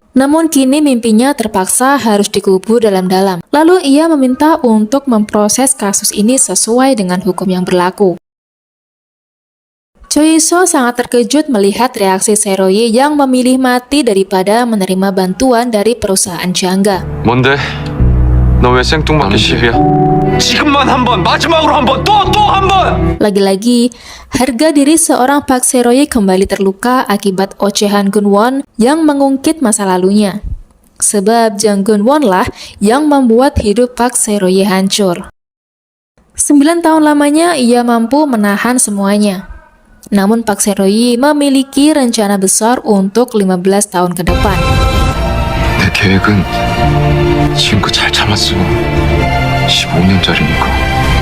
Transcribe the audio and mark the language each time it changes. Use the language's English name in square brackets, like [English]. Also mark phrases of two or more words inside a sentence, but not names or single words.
[Indonesian] Namun kini mimpinya terpaksa harus dikubur dalam-dalam. Lalu ia meminta untuk memproses kasus ini sesuai dengan hukum yang berlaku. Cho Yi-soo sangat terkejut melihat reaksi Se-royi yang memilih mati daripada menerima bantuan dari perusahaan jangga. [Korean] 뭔데? 너 왜 생뚱맞게 시비야? 지금만 한 번, 마지막으로 한 번, 또 한 번! [Indonesian] Lagi-lagi, harga diri seorang Park Se-royi kembali terluka akibat ocehan Geun-won yang mengungkit masa lalunya. Sebab Jang Geun-won lah yang membuat hidup Park Se-royi hancur. 9 tahun lamanya ia mampu menahan semuanya. Namun Park Se-royi memiliki rencana besar untuk 15 tahun ke depan. [Korean] 내 계획은 지금껏 잘 참았어. 15년짜리니까.